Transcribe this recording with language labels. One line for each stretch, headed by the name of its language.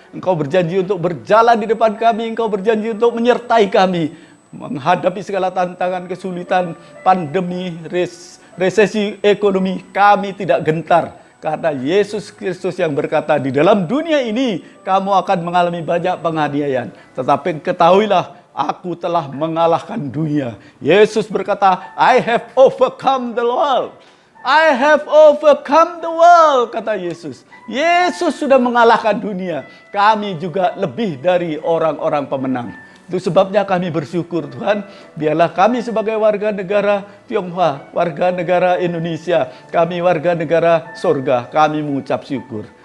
Indonesian: Engkau berjanji untuk berjalan di depan kami, Engkau berjanji untuk menyertai kami, menghadapi segala tantangan, kesulitan, pandemi, resesi ekonomi, kami tidak gentar. Karena Yesus Kristus yang berkata, di dalam dunia ini kamu akan mengalami banyak penganiayaan. Tetapi ketahuilah, aku telah mengalahkan dunia. Yesus berkata,
English: I have overcome the world. I have overcome the world,
Indonesian: kata Yesus. Yesus sudah mengalahkan dunia. Kami juga lebih dari orang-orang pemenang. Itu sebabnya kami bersyukur Tuhan, biarlah kami sebagai warga negara Tionghoa, warga negara Indonesia, kami warga negara sorga, kami mengucap syukur.